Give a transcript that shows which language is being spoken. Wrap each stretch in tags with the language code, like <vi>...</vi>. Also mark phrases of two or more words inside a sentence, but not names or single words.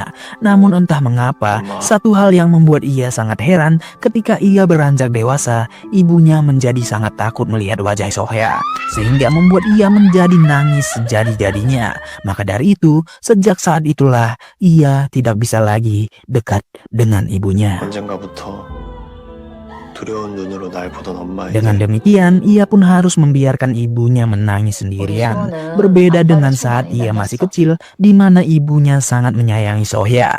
<id>Namun entah mengapa, satu hal yang membuat ia sangat heran ketika ia beranjak dewasa, ibunya menjadi sangat takut melihat wajah Sohya, sehingga membuat ia menjadi nangis sejadi-jadinya. Maka dari itu, sejak saat itulah ia tidak bisa lagi dekat dengan ibunya.</id> <ko>언젠가부터 두려운 눈으로 날 보던 엄마에게</ko> <id>Dengan demikian, ia pun harus membiarkan ibunya menangis sendirian. Berbeda dengan saat ia masih kecil, di mana ibunya sangat menyayangi Sohya.</id>